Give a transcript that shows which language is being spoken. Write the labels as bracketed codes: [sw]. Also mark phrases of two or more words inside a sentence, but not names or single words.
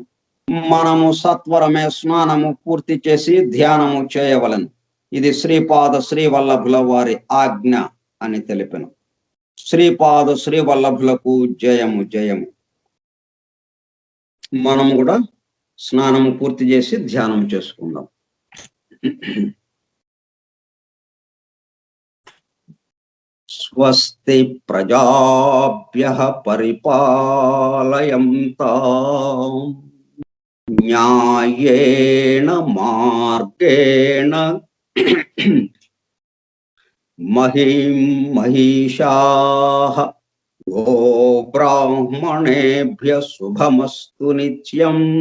[te] మనము సత్వరమే స్నానము పూర్తి చేసి ధ్యానము చేయవలను. ఇది శ్రీపాద శ్రీవల్లభుల వారి ఆజ్ఞ అని తెలిపెను. శ్రీపాద శ్రీవల్లభులకు జయము జయము. మనము కూడా స్నానము పూర్తి చేసి ధ్యానం చేసుకుందాం. [sa] స్వస్తి ప్రజాభ్యః పరిపాలయంతాం న్యాయేన మార్గేణ మహిం మహిషాః గోబ్రాహ్మణేభ్యః శుభమస్తు నిత్యం.